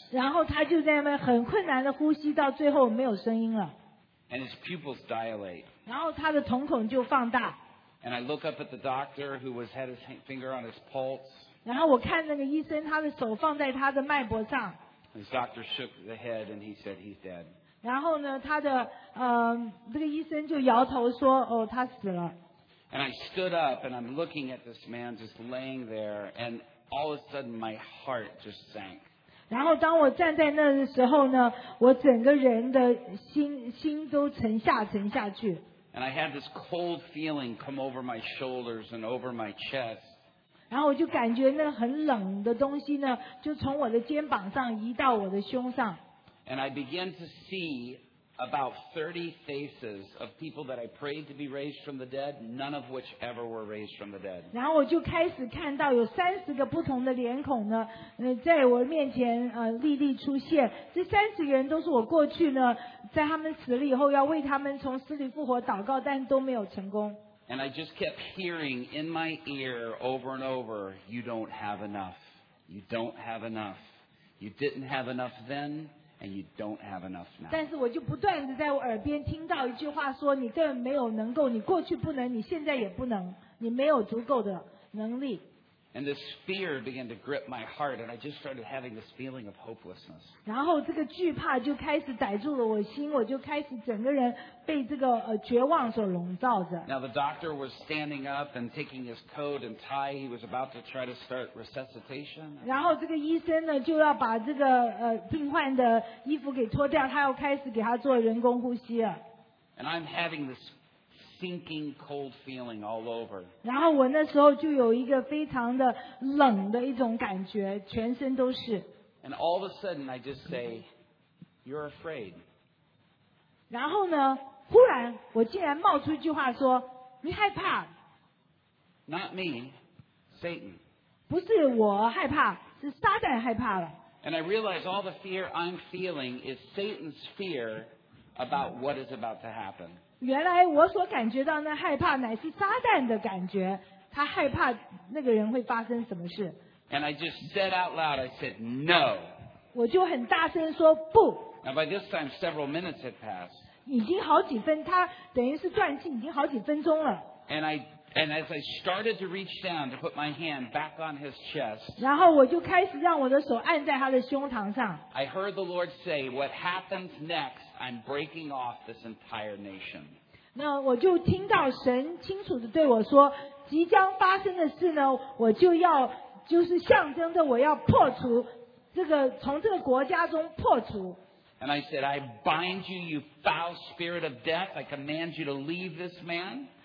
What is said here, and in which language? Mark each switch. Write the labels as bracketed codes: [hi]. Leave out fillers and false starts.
[zh] 然后他就在那边很困难的呼吸，到最后没有声音了。 [en] And his pupils dilate. [zh] 然后他的瞳孔就放大。 [en] And I look up at the doctor who was had his finger on his pulse. [zh] 然后我看那个医生，他的手放在他的脉搏上。 [en] His doctor shook the head and he said he's dead. [zh] 然后呢，他的这个医生就摇头说，哦，他死了。 [en] And I stood up and I'm looking at this man just laying there, and all of a sudden my heart just sank. [zh] 然后当我站在那的时候呢我整个人的 心都沉下去 [en] And I had this cold feeling come over my shoulders and over my chest [zh] 然后我就感觉那很冷的东西呢就从我的肩膀上移到我的胸上 [en] And I began to see about 30 faces of people that I prayed to be raised from the dead, none of which ever were raised from the dead. [zh] 然后我就开始看到有三十个不同的脸孔呢，在我面前历历出现。这三十个人都是我过去呢，在他们死了以后要为他们从死里复活祷告，但都没有成功。 [en] And I just kept hearing in my ear over and over, "You don't have enough. You don't have enough. You didn't have enough then." And you don't have enough now. [zh] 但是我就不断地在我耳边听到一句话说，你根本没有能够，你过去不能，你现在也不能，你没有足够的能力。 [en] And this fear began to grip my heart, and I just started having this feeling of hopelessness. [zh] 然后这个惧怕就开始逮住了我心，我就开始整个人被这个绝望所笼罩着。 [en] Now the doctor was standing up and taking his coat and tie. He was about to try to start resuscitation. [zh] 然后这个医生呢就要把这个病患的衣服给脱掉，他要开始给他做人工呼吸了。 [en] And I'm having this sinking cold feeling all over. [zh] 然后我那时候就有一个非常的冷的一种感觉，全身都是。 [en] And all of a sudden, I just say, "You're afraid." [zh] 然后呢，忽然我竟然冒出一句话说，你害怕。 [en] Not me, Satan. [zh] 不是我害怕，是撒旦害怕了。 [en] And I realize all the fear I'm feeling is Satan's fear about what is about to happen. [zh] 原来我所感觉到那害怕乃是撒旦的感觉，他害怕那个人会发生什么事。 [en] And I just said out loud, I said, "No." [zh] 我就很大声说不。 [en] Now by this time, several minutes had passed. [zh] 已经好几分，他等于是断气，已经好几分钟了。 [en] And as I started to reach down to put my hand back on his chest, [zh] 然后我就开始让我的手按在他的胸膛上。 [en] I heard the Lord say, "What happens next? I'm breaking off this entire nation." [zh] 那我就听到神清楚地对我说，即将发生的事呢，我就要就是象征着我要破除这个从这个国家中破除。 [en] And I said, "I bind you, you foul spirit of death. I command you to leave this man."